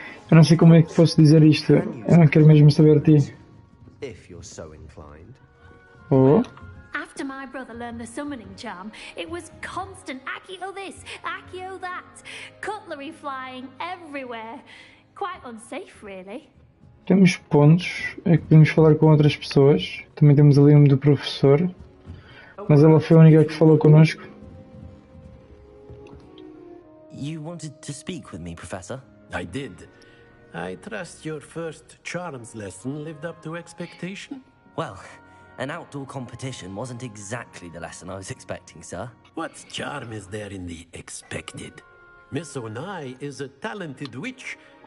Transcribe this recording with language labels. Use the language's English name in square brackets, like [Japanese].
[Portuguese] Eu não sei como é que posso dizer isto. Eu não quero mesmo saber de ti. [English] If you're so inclined. Oh, After my brother learned the summoning charm, it was constant Accio this, Accio that. Cutlery flying everywhere. Quite unsafe, really. [Portuguese] temos pontos. É que podemos falar com outras pessoas. Também temos ali um do professor. Mas ela foi a única que falou connosco. [English] You wanted to speak with me, Professor? I did. I trust your first charms lesson lived up to expectation? Well, an outdoor competition wasn't exactly the lesson I was expecting, sir. What charm is there in the expected? Miss Onai is a talented witch.